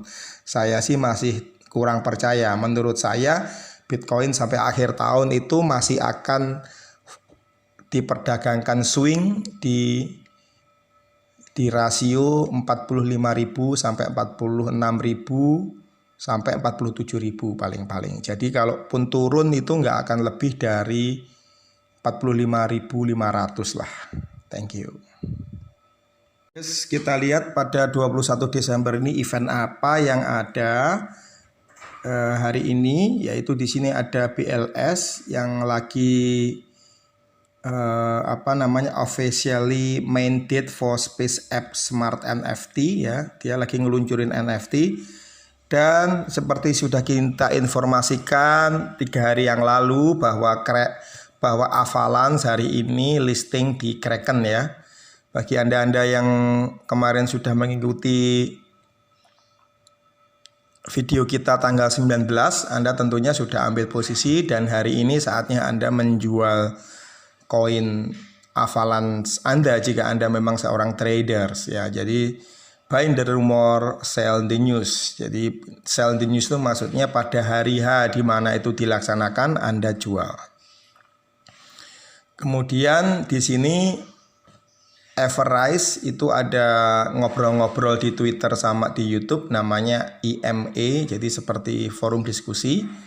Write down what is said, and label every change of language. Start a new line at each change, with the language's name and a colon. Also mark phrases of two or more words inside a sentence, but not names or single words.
Indonesian: Saya sih masih kurang percaya. Menurut saya Bitcoin sampai akhir tahun itu masih akan diperdagangkan swing di di rasio 45.000 sampai 46.000 sampai 47.000 paling-paling. Jadi kalaupun turun itu nggak akan lebih dari 45.500 lah.
English: Thank you.
Indonesian: Terus kita lihat pada 21 Desember ini event apa yang ada hari ini, yaitu di sini ada BLS yang lagi
English: officially main date for
Indonesian: Space App Smart NFT ya. Dia lagi ngeluncurin NFT dan seperti sudah kita informasikan 3 hari yang lalu bahwa Avalanche hari ini listing di Kraken ya. Bagi Anda yang kemarin sudah mengikuti video kita tanggal 19, Anda tentunya sudah ambil posisi dan hari ini saatnya Anda menjual koin Avalanche Anda jika Anda memang seorang traders ya.
English: Jadi buy the rumor, sell the news.
Indonesian: Jadi
English: sell the news
Indonesian: itu maksudnya pada hari H di mana itu dilaksanakan Anda jual. Kemudian di sini Everrise itu ada ngobrol-ngobrol di Twitter sama di YouTube namanya EMA, jadi seperti forum diskusi.